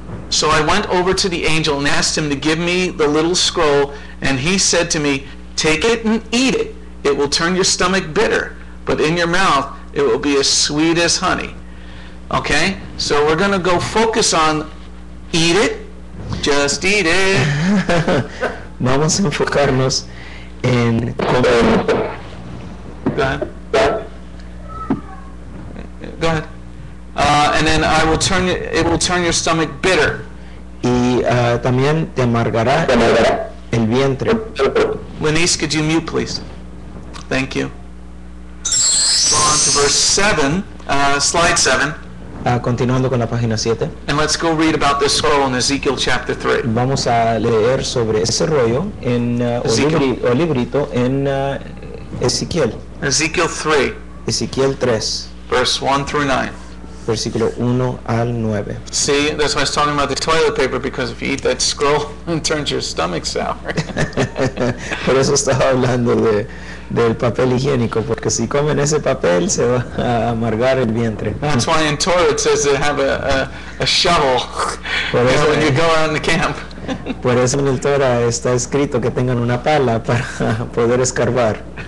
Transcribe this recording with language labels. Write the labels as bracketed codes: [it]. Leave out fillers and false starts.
[en] So I went over to the angel and asked him to give me the little scroll, and he said to me, Take it and eat it. It will turn your stomach bitter, but in your mouth it will be as sweet as honey. Okay? So we're going to go focus on eat it. Just eat it. [es] Vamos a enfocarnos en comer. [en] Go ahead. Go ahead. And then it will turn your stomach bitter. [es] Y también te amargará el vientre. [en] Lenice, could you mute, please? Thank you. Go on to verse 7, slide 7, [es] Continuando con la página 7. [en] and let's go read about this scroll in Ezekiel chapter 3. [es] Vamos a leer sobre ese rollo o librito en Ezequiel. [en] Ezekiel 3, [es] Ezequiel 3, [en] verse 1 through 9. [es] versículo 1 al 9. [en] See, that's why I was talking about the toilet paper, because if you eat that scroll, it turns your stomach sour. [es] Por eso estaba hablando del papel higiénico, porque si comen ese papel se va a amargar el vientre. [en] That's why in Torah it says to have a shovel [es] Por eso, [en] when you go out in the camp. [es] por eso en el Torah está escrito que tengan una pala para poder escarbar.